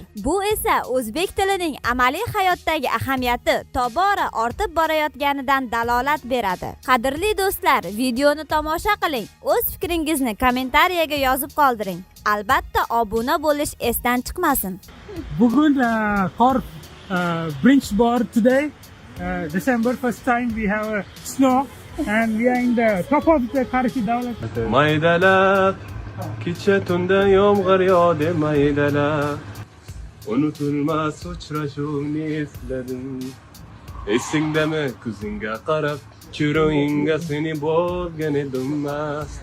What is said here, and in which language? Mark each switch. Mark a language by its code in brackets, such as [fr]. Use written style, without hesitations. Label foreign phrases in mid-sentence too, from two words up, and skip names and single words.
[uz] Bu esa o'zbek tilining amaliy hayotdagi ahamiyati tobora ortib borayotganidan dalolat beradi. Qadrli do'stlar, videoni tomosha qiling, o'z fikringizni kommentariyaga yozib qoldiring. Albatta obuna bo'lish esdan chiqmasin. Bugun qor birinchi bor today. [en] December first time we have a snow and we are in the top of the Qarshi davlat. [uz] Maydalab, kecha tunda yomg'ir yog'di maydalab. Unutilmas uchrashuvni esladim. Esingdami ko'zingga qarab, chiroyingga seni bo'lgan edim mast.